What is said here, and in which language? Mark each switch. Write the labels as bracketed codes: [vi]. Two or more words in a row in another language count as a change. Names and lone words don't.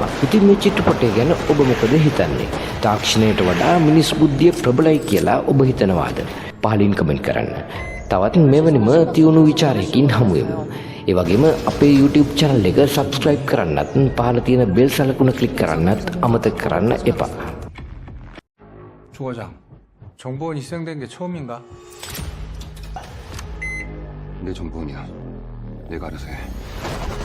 [si] ඉතින් මේ චිත්‍රපටය ගැන ඔබ මොකද හිතන්නේ? තාක්ෂණයට වඩා මිනිස් බුද්ධිය ප්‍රබලයි කියලා ඔබ හිතනවාද? පහලින් කමෙන්ට් කරන්න. තවත් මෙවැනිම තියුණු විචාරයකින් හමු වෙමු. ඒ වගේම අපේ YouTube channel එක subscribe කරන්නත් පහළ තියෙන bell සලකුණ click කරන්නත් අමතක කරන්න එපා. [ko] 조 과장, 정보원이 희생된 게 처음인가? 내 정보원이야. 내가 알아서 해.